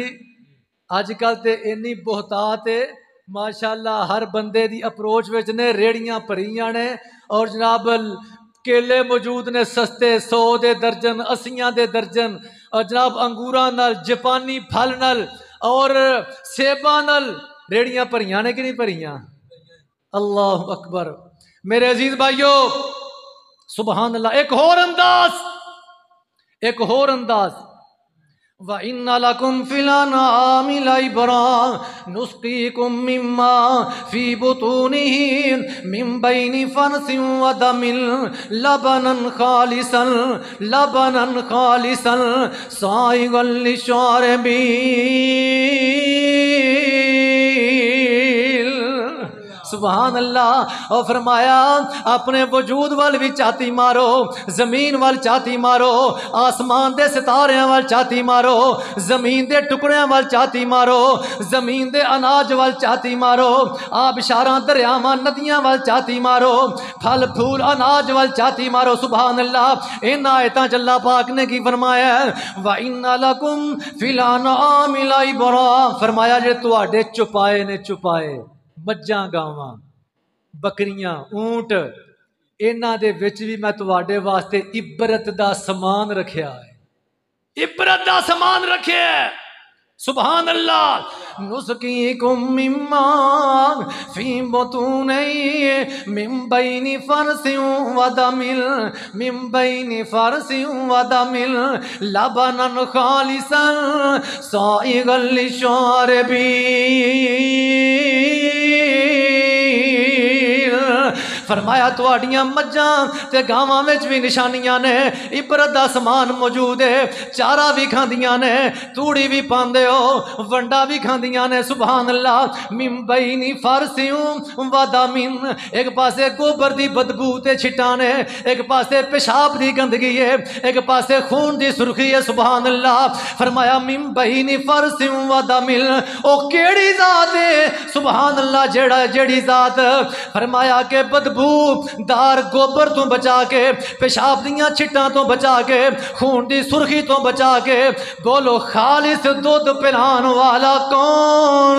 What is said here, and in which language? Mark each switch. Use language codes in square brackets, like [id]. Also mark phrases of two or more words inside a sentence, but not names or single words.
[pa] اجکل تے انی بہتات ہے ماشاءاللہ، ہر بندے دی اپروچ وچ نے ریڑھیاں بھریاں نے، اور جناب کیلے موجود نے سستے، 100 دے درجن، 80 دے درجن، اور جناب انگوراں نال، جاپانی پھل نال اور سیباں نال ریڑھیاں بھریاں نے کہ نہیں بھریاں? [ar] الله أكبر. [pa] میرے عزیز بھائیوں [ar] سبحان الله. [pa] اک ہور انداز [ar] وإن لكم في الأنعام لعبرة نسقيكم مما في بطونه من بين فرث ودم لبنا خالصا سائغا للشاربين. سبحان الله. [pa] اور فرمایا اپنے وجود وال بھی جھاتی مارو، زمین وال جھاتی مارو، آسمان دے ستارے وال جھاتی مارو، زمین دے ٹکڑیاں وال جھاتی مارو، زمین دے اناج وال جھاتی مارو، آبشاراں دریاواں ندیاں وال جھاتی مارو، پھل پھول اناج وال جھاتی مارو. [ar] سبحان الله. [pa] ان آیتاں چ اللہ پاک نے کی فرمایا [ar] وإن لكم في الأنعام لعبرة, [pa] فرمایا جے تہاڈے چوپائے نے چوپائے مجھاں گاواں بکریاں اونٹ انہاں دے وچ بھی میں تہاڈے واسطے عبرت دا سامان رکھیا ہے، عبرت دا سامان رکھے ہے. [ar] سبحان الله۔ نسقيكم مما في بطونه من بين فرث ودم لبنا خالصا سائغا للشاربين. [pa] فرمایا تہاڈیاں مجھاں تے گاواں وچ بھی نشانیاں نے، عبرت دا سامان موجود ہے. چارا بھی کھاندیاں نے، توڑی بھی پاندے ہو، ونڈا بھی کھاندیاں نے. [ar] سبحان الله. من بين فرث ودم, [pa] اک پاسے گوبر دی بدبو تے چھٹاں نے، اک پاسے پیشاب دی گندگی ہے، اک پاسے خون دی سرخی ہے. [ar] سبحان الله۔ فرمایا من بين فرث ودم, [pa] او کیڑی ذات ہے? [ar] سبحان الله. [pa] جیڑی ذات فرمایا کے بدبودار گوبر تو بچا کے، پیشاب دیاں چھٹاں تو بچا کے، خون دی سرخی تو بچا کے، بولو خالص دودھ پلان والا کون?